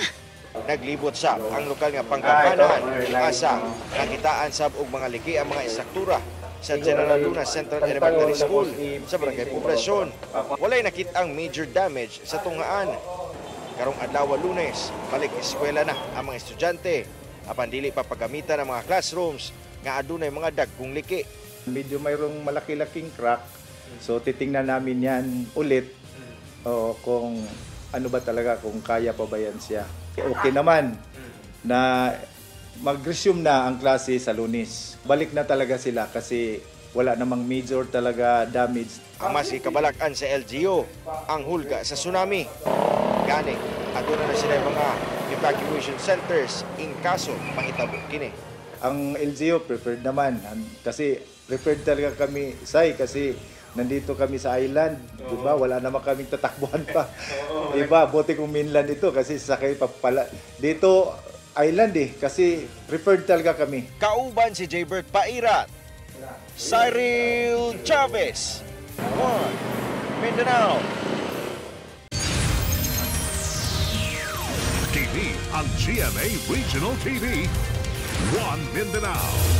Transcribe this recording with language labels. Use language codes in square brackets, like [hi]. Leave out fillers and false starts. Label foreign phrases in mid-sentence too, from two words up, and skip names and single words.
[ceb] Naglibot sab ang lokal nga pangkapanahan asa nakitaan sab og mga liki ang mga istruktura sa General Luna Central Elementary School sa Barangay Poblasyon. Walay nakitang [en] major damage [ceb] sa tunghaan. Karong adlaw Lunes, balik eskwela na ang mga estudyante. Apan dili pa pagamitan ang mga classrooms nga adunay mga dagkong liki. [tl] Medyo mayroong malaki-laking crack. So titingnan namin yan ulit kung ano ba talaga, kung kaya pa ba yan siya. Okay naman na mag-resume na ang klase sa Lunes. Balik na talaga sila kasi wala namang major talaga damage. [ceb] Ang mas ikabalakan sa LGU, ang hulga sa tsunami. Gani, aduna na sila mga [en] evacuation centers [ceb] in kaso mahitabo kini. [tl] Ang LGU prepared naman kasi prepared talaga kami, kasi nandito kami sa island, di ba? Wala naman kaming tatakbuhan pa. Di ba? Buti kung mainland ito kasi sakay pa pala. Dito island kasi prepared talaga kami. [ceb] Kauban si Jaybert Pairat, Cyril Chavez, 1 Mindanao. TV ang GMA Regional TV, 1 Mindanao.